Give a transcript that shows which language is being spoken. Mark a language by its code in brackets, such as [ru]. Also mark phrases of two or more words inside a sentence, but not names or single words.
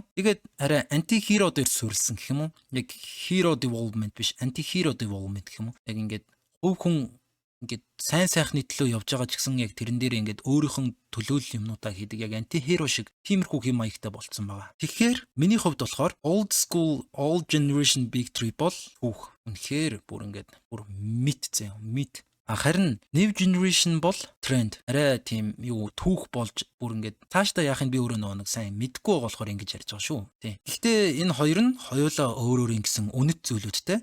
[mn] Тэгээд арай анти-хиро дээр суурилсан гэх юм уу. Яг [en] hero development [mn] биш, [en] anti-hero development [mn] гэх юм уу. Яг ингээд өв хүн ингээд сайн сайхны төлөө явж байгаа ч гэсэн яг тэрэн дээр ингээд өөрийнхөө төлөөлөл юмнуудаа хийдэг яг анти-хиро шиг тиймэрхүү хэм маягтай болцсон байгаа. Тэгэхээр миний хувьд болохоор [en] old school all generation Big Three [mn] бол үнэхээр бүр ингээд бүр мит. Харин [en] New Generation [mn] бол тренд. Арай тийм юу түүх болж бүр ингээд цаашдаа яахыг би өөрөө нэг сайн мэдгүй байгаа болохоор ингэж ярьж байгаа шүү. Тийм. Гэхдээ энэ хоёр нь хоёулаа өөр ингэсэн үнэт зүйлүүдтэй.